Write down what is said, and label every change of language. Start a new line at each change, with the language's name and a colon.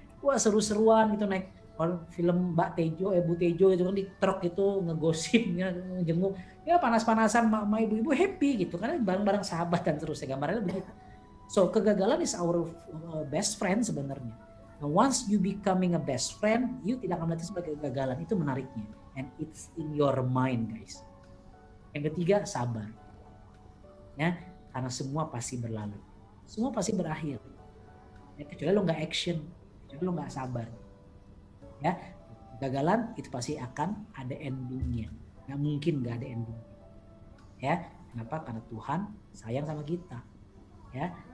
Indonesian: Wah seru-seruan gitu naik film Mbak Tejo, Bu Tejo itu kan di truk itu ngegosip, ngejenguk. Ya panas-panasan sama ibu-ibu happy gitu karena bareng-bareng sahabat dan terusnya, gambarnya begitu.
English: So kegagalan is our best friend sebenarnya. Now, once you becoming a best friend, you
Indonesian: tidak akan melihat itu sebagai kegagalan. Itu menariknya.
English: And it's in your mind guys.
Indonesian: Yang ketiga sabar. Ya, karena semua pasti berlalu. Semua pasti berakhir. Ya, kecuali lo nggak action, kecuali lo nggak sabar. Ya, kegagalan itu pasti akan ada endingnya. Nggak mungkin nggak ada ending. Ya, kenapa? Karena Tuhan sayang sama kita. Ya.